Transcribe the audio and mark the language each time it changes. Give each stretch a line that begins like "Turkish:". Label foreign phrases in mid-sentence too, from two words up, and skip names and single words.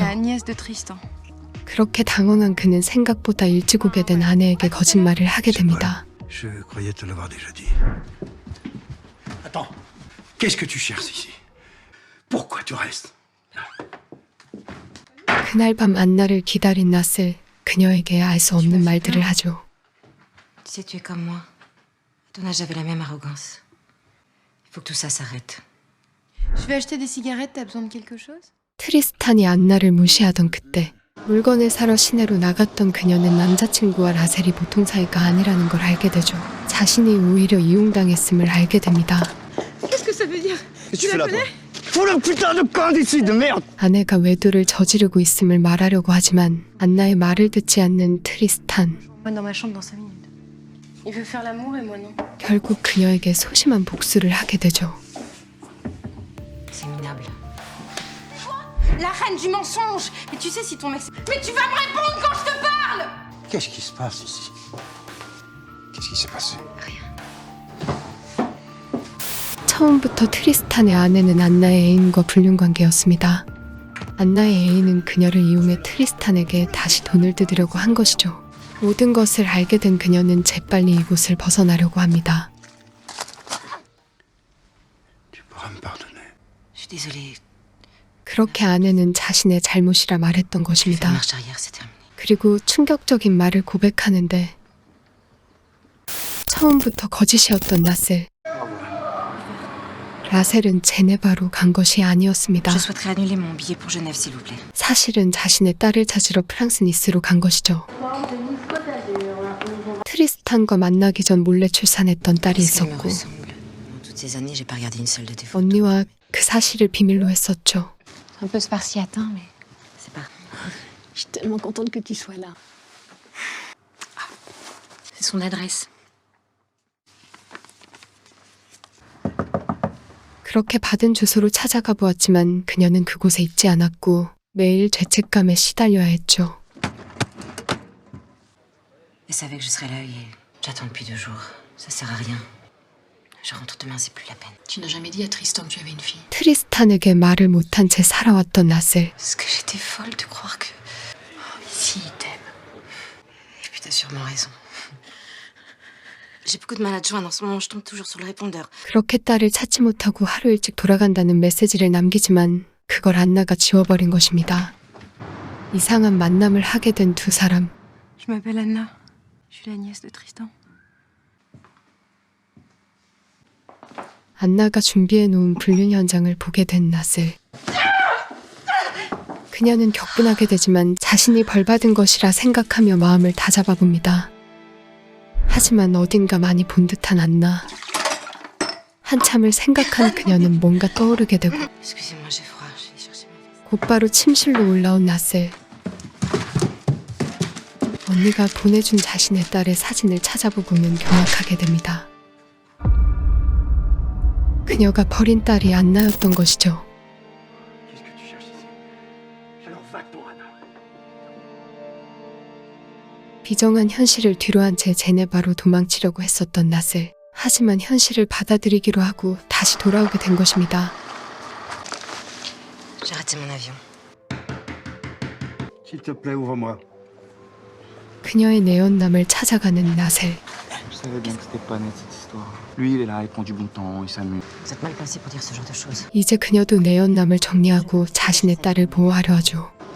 French: La nièce de Tristan.
Korean: 그렇게 당황한 그는 생각보다 일찍 오게 된 아내에게 거짓말을 하게 됩니다.
French: Je croyais te l'avoir déjà dit. Attends. Qu'est-ce que tu cherches ici? Pourquoi tu restes?
Korean: 그날 밤 안나를 기다린 낯을 그녀에게 알 수 없는 말들을 하죠.
French: Tu sais, tu es comme moi. À ton âge, j'avais la même arrogance. Il faut que tout ça s'arrête. Je vais acheter des cigarettes, t'as besoin de quelque chose?
Korean: 트리스탄이 안나를 무시하던 그때 물건을 사러 시내로 나갔던 그녀는 남자친구와 라셀이 보통 사이가 아니라는 걸 알게 되죠. 자신이 오히려 이용당했음을 알게 됩니다.
French: Qu'est-ce que ça veut dire? Qu'est-ce que tu fais là, toi? Fous le putain de camp d'ici, de merde!
Korean: 아내가 외도를 저지르고 있음을 말하려고 하지만 안나의 말을 듣지 않는 트리스탄.
French: Moi, dans ma chambre dans 5 minutes. Il veut faire l'amour et moi non.
Korean: 결국 그녀에게 소심한 복수를 하게 되죠.
French: C'est minable. La reine du mensonge. Mais tu sais si ton mec... Mais tu vas me répondre quand je te parle. Qu'est-ce qui se passe ici? Qu'est-ce qui s'est passé?
Korean: 처음부터 트리스탄의 아내는 안나의 애인과 불륜관계였습니다. 안나의 애인은 그녀를 이용해 트리스탄에게 다시 돈을 뜯으려고 한 것이죠. 모든 것을 알게 된 그녀는 재빨리 이곳을 벗어나려고 합니다.
French: Tu pourras me pardonner. Je suis désolée.
Korean: 그렇게 아내는 자신의 잘못이라 말했던
French: Faire
Korean: 것입니다.
French: marche arrière, c'est terminé.
Korean: 그리고 충격적인 말을 고백하는데 처음부터 거짓이었던 라셀. 라셀은 제네바로 간 것이 아니었습니다.
French: Je souhaiterais annuler mon billet pour Genève, s'il vous plaît.
Korean: 사실은 자신의 딸을 찾으러 프랑스 니스로 간 것이죠. 트리스탄과 만나기 전 몰래 출산했던 딸이
French: Est-ce qu'elle me
Korean: 있었고
French: ressemble? Dans toutes ces années, j'ai pas regardé une seule de tes photos.
Korean: 언니와 그 사실을 비밀로 했었죠.
French: Un peu spartiatin, mais... C'est pas... Je suis tellement contente que tu sois là. C'est son adresse.
Korean: 그렇게 받은 주소로 찾아가 보았지만 그녀는 그곳에 있지 않았고 매일 죄책감에 시달려야 했죠.
French: Elle savait que je serais là et j'attends depuis 2 jours. Ça sert à rien. Je rentre demain, c'est plus la peine. Tu n'as jamais dit à Tristan que tu avais une fille.
Korean: 트리스탄에게 말을 못한 채 살아왔던 라셀.
French: Est-ce que j'étais folle de croire que... Oh, ici, il t'aime. Et puis t'as sûrement raison. J'ai beaucoup de mal à te joindre en ce moment, je tombe toujours sur le répondeur.
Korean: 그렇게 딸을 찾지 못하고 하루 일찍 돌아간다는 메시지를 남기지만 그걸 안나가 지워버린 것입니다. 이상한 만남을 하게 된 두 사람.
French: Je m'appelle Anna. Je suis la nièce de Tristan.
Korean: 안나가 준비해놓은 불륜 현장을 보게 된 라셀. 그녀는 격분하게 되지만 자신이 벌받은 것이라 생각하며 마음을 다잡아봅니다. 하지만 어딘가 많이 본 듯한 안나. 한참을 생각한 그녀는 뭔가 떠오르게 되고
French: Excusez-moi, j'ai froid, je vais chercher ma veste.
Korean: 곧바로 침실로 올라온 라셀. 언니가 보내준 자신의 딸의 사진을 찾아보고는 경악하게 됩니다. 그녀가 버린 딸이 안나였던 것이죠.
French: Qu'est-ce que tu cherches ici? Alors va-t'en, Anna.
Korean: 비정한 현실을 뒤로한 채 제네바로 도망치려고 했었던 라셀. 하지만 현실을 받아들이기로 하고 다시 돌아오게 된 것입니다.
French: J'ai raté mon avion. S'il te plaît, ouvre-moi.
Korean: 그녀의 내연남을 찾아가는 라셀.
French: Je savais bien que c'était pas net cette histoire. Lui, il est là, il prend du bon temps, il s'amuse. Vous êtes mal placé pour dire ce genre de choses.
Korean: 이제 그녀도 내연남을 정리하고 자신의 딸을 보호하려 하죠.